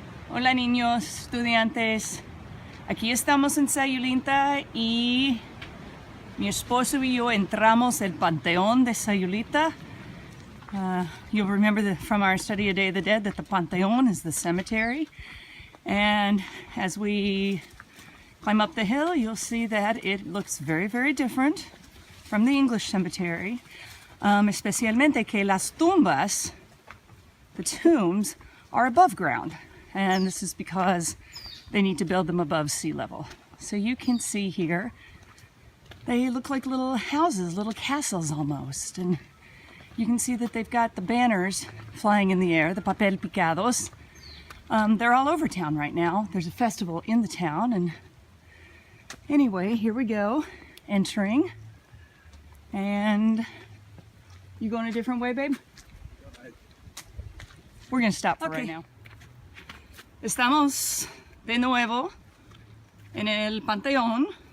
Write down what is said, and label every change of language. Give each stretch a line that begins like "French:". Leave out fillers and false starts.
Spanish: Hola niños, estudiantes. Aquí estamos en Sayulita y mi esposo y yo entramos el Panteón de Sayulita.
English: You'll remember from our study of Day of the Dead that the Panteón is the cemetery. And as we climb up the hill, you'll see that it looks very, very different from the English cemetery.
Spanish: Especialmente que las tumbas,
English: the tombs, are above ground. And this is because they need to build them above sea level. So you can see here, they look like little houses, little castles almost. And you can see that they've got the banners flying in the air, the papel picados. They're all over town right now. There's a festival in the town. And anyway, here we go, entering. And you going a different way, babe? We're gonna stop for right now.
Spanish: Estamos de nuevo en el Panteón.